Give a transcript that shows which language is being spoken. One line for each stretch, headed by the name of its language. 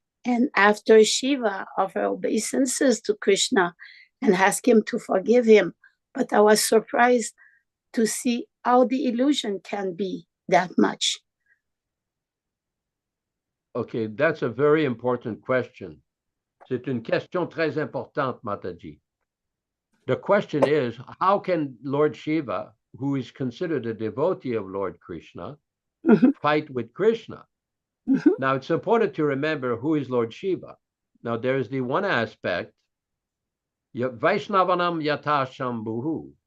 English: And after Shiva offer obeisances to Krishna and ask him to forgive him. But I was surprised to see how the illusion can be that much. Okay, that's a very important question.
French: C'est une question très importante, Mataji.
English: The question is, how can Lord Shiva, who is considered a devotee of Lord Krishna, fight with Krishna? Now, it's important to remember who is Lord Shiva. Now, there's the one aspect,
Sanskrit: Vaishnavanam Yata Shambhuhu.